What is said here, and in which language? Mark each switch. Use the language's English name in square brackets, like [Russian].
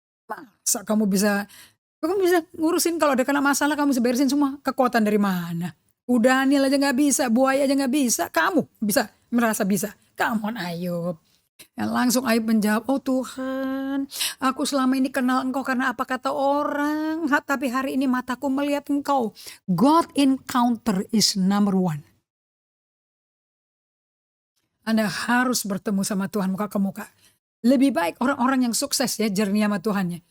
[Indonesian] Masa kamu bisa ngurusin kalau ada kena masalah kamu bisa beresin semua? Kekuatan dari mana? Udah Daniel aja gak bisa, buaya aja gak bisa, kamu bisa merasa bisa. Come on Ayub. Dan langsung Ayub menjawab, oh Tuhan, aku selama ini kenal Engkau karena apa kata orang, tapi hari ini mataku melihat Engkau. [English] God encounter is number one. [Indonesian] Anda harus bertemu sama Tuhan muka ke muka. Lebih baik orang-orang yang sukses ya journey sama Tuhannya.